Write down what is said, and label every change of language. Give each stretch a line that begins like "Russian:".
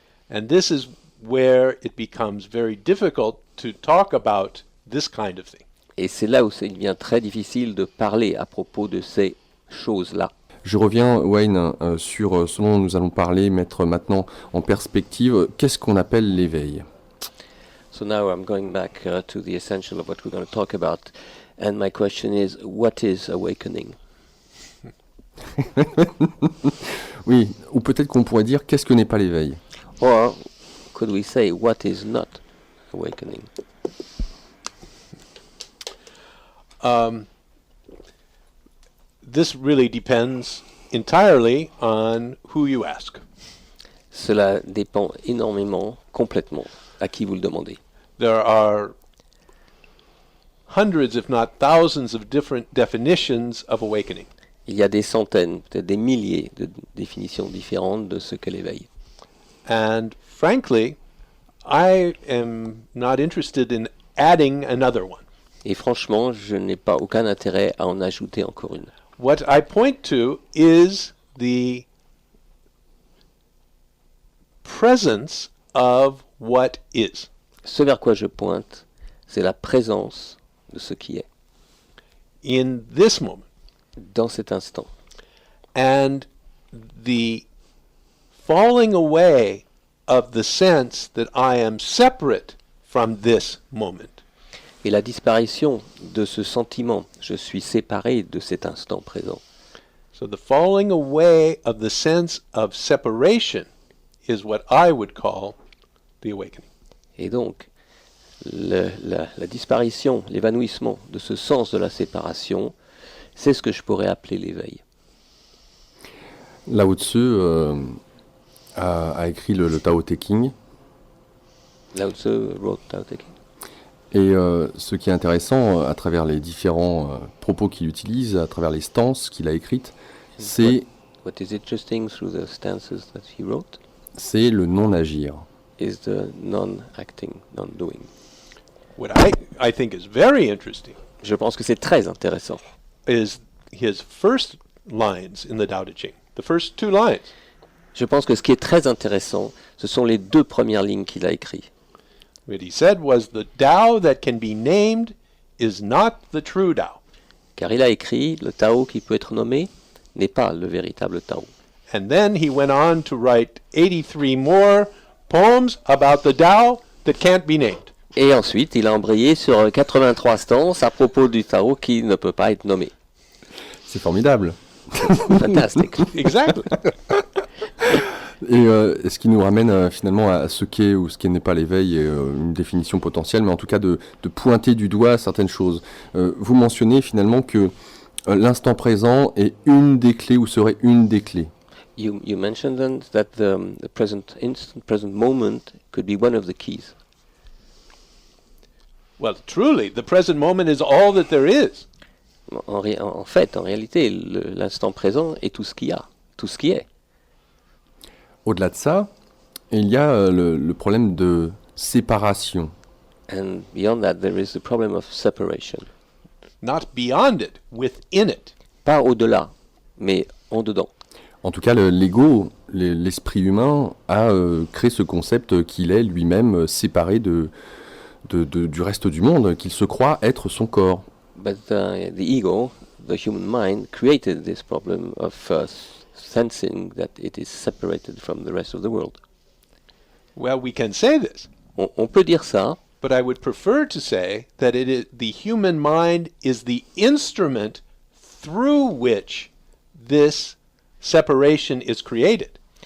English: And this is where it becomes very difficult to talk about this kind of thing.
French: Et c'est là où il devient très difficile de parler à propos de ces choses-là. Je reviens, Wayne, sur ce dont nous allons parler, mettre maintenant en perspective, qu'est-ce qu'on appelle l'éveil?
English: So now I'm going back to the essential of what we're going to talk about. And my question is, what is awakening?
French: Oui, ou peut-être qu'on pourrait dire, qu'est-ce que n'est pas l'éveil?
English: Or could we say, what is not awakening? This really depends entirely on who you ask.
French: Cela dépend énormément, complètement, à qui vous le demandez.
English: There are hundreds, if not thousands, of different definitions of awakening.
French: Il y a des centaines, peut-être des milliers de définitions différentes de ce qu'est l'éveil.
English: And frankly, I am not interested in adding another one.
French: Et franchement, je n'ai pas aucun intérêt à en ajouter encore une.
English: What I point to is the presence of what is.
French: Ce vers quoi je pointe, c'est la présence de ce qui est,
English: In this moment.
French: dans cet instant.
English: And the falling away of the sense that I am separate from this moment.
French: Et la disparition de ce sentiment, je suis séparé de cet instant présent.
English: So the falling away of the sense of separation is what I would call the awakening.
French: Et donc, la disparition, l'évanouissement de ce sens de la séparation, c'est ce que je pourrais appeler l'éveil. Lao Tzu a écrit le Tao Te Ching.
English: Lao Tzu wrote Tao Te Ching.
French: Et ce qui est intéressant à travers les différents propos qu'il utilise, à travers les stances qu'il a écrites, c'est
English: What is interesting through the stances that he wrote
French: c'est le non-agir.
English: is the non-acting, non-doing. What I think is very interesting
French: Je pense que c'est très intéressant.
English: is his first lines in the Tao Te Ching. The first two lines.
French: Je pense que ce qui est très intéressant, ce sont les deux premières lignes qu'il a écrites.
English: What he said was, the Tao that can be named is not the true Tao.
French: Car il a écrit, le Tao qui peut être nommé n'est pas le véritable Tao.
English: And then he went on to write 83 more poems about the Tao that can't be named.
French: Et ensuite, il a embrayé sur 83 stances à propos du Tao qui ne peut pas être nommé. C'est formidable. Fantastique.
English: Exactly.
French: Et ce qui nous ramène finalement à ce qu'est ou ce qui n'est pas l'éveil, et une définition potentielle, mais en tout cas de pointer du doigt certaines choses. Vous mentionnez finalement que l'instant présent est une des clés ou serait une des clés.
English: You mentioned then that the present instant, present moment could be one of the keys. Well, truly, the present moment is all that there is.
French: En fait, en réalité, l'instant présent est tout ce qu'il y a, tout ce qui est. Au-delà de ça, il y a le problème de séparation.
English: And beyond that, there is the problem of separation. Not beyond it, within it.
French: Pas au-delà, mais en dedans. En tout cas, l'ego, l'esprit humain, a créé ce concept qu'il est lui-même séparé du reste du monde, qu'il se croit être son corps.
English: But the ego, the human mind, created this problem of sensing that it is separated from the rest of the world. Well, we can say this,
French: On peut dire ça,
English: but I would prefer to say that the human mind is the instrument through which this separation is created.